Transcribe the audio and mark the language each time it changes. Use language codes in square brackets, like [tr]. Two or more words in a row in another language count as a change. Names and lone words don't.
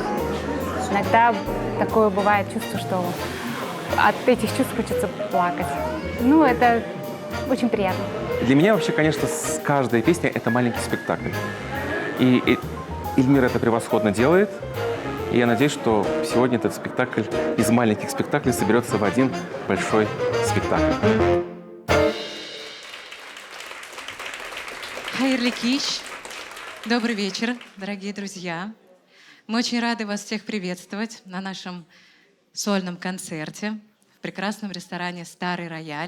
[ru] Иногда такое бывает чувство, что от этих чувств хочется плакать. Ну, это очень приятно. Для меня вообще, конечно, каждая песня – это маленький спектакль. И Эльмира это превосходно делает. И я надеюсь, что сегодня этот спектакль из маленьких спектаклей соберется в один большой спектакль. [tt] Хайырлы кич. [ru] Добрый вечер, дорогие друзья. Мы очень рады вас всех приветствовать на нашем сольном концерте в прекрасном ресторане «Старый Рояль».